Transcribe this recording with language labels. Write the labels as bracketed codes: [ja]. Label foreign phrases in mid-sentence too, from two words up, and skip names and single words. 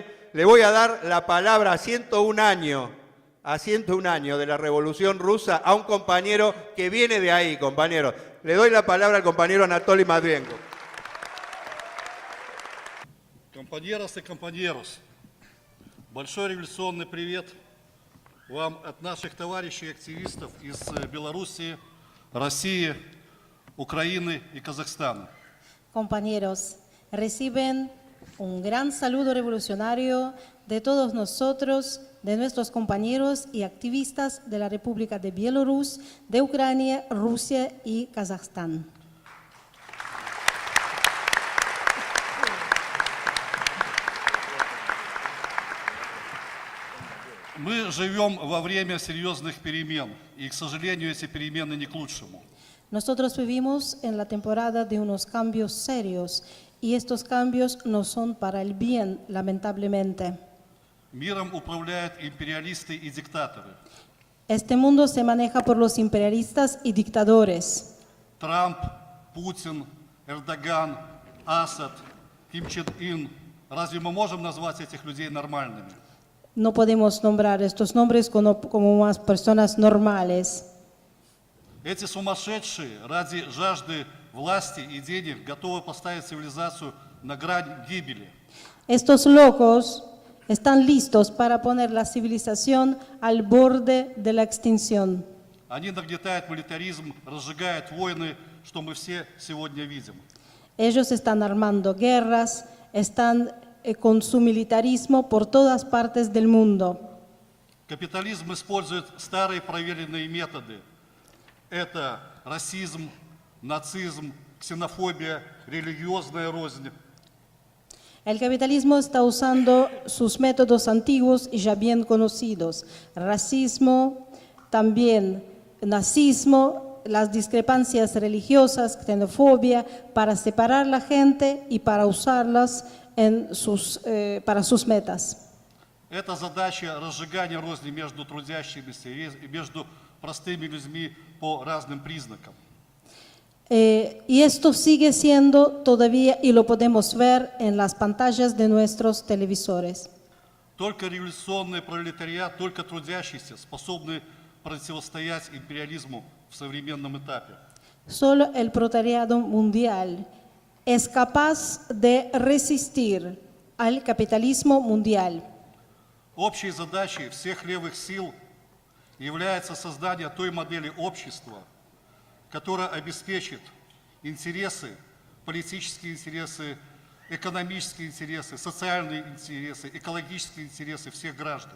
[es] Le voy a dar la palabra a 101 años de la Revolución Rusa a un compañero que viene de ahí, compañero. Le doy la palabra al compañero Anatoly Matvienko. Compañeras y compañeros, [ru] большой революционный привет вам от наших товарищей активистов из Белоруссии, России, Украины y Казахстана. [es] Compañeros, reciben un gran saludo revolucionario de todos nosotros, de nuestros compañeros y activistas de la República de Bielorrusia, de Ucrania, Rusia y Kazajstán. [ru] Мы живем во время серьезных перемен, и, к сожалению, эти перемены не к лучшему. [es] Nosotros vivimos en la temporada de unos cambios serios y estos cambios no son para el bien, lamentablemente. [ru] Миром управляют империалисты и диктаторы. [es] Este mundo se maneja por los imperialistas y dictadores. [ru] Трамп, Путин, Эрдоган, Асад, Ким Чен Ын. Разве мы можем назвать этих людей нормальными? [es] No podemos nombrar estos nombres como más personas normales. [ru] Эти сумасшедшие ради жажды власти и денег готовы поставить цивилизацию на грань гибели. [es] Estos locos están listos para poner la civilización al borde de la extinción. [ru] Они нагнетают милитаризм, разжигают войны, что мы все сегодня видим. [es] Ellos están armando guerras, están con su militarismo por todas partes del mundo. [ru] Капитализм использует старые проверенные методы. Это расизм, нацизм, ксенофобия, религиозная рознь. [es] El capitalismo está usando sus métodos antiguos y ya bien conocidos. Racismo, también nazismo, las discrepancias religiosas, xenofobia, para separar a la gente y para usarlas para sus metas. [ru] Это задача разжигания розни между трудящимися и между простыми людьми по разным признакам. [es] Y esto sigue siendo todavía, y lo podemos ver en las pantallas de nuestros televisores. [ru] Только революционный пролетариат, только трудящиеся способны противостоять империализму в современном этапе. [es] Solo el proletariado mundial es capaz de resistir al capitalismo mundial. [ru] Общей задачей всех левых сил является создание той модели общества, которая обеспечит интересы, политические интересы, экономические интересы, социальные интересы, экологические интересы всех граждан.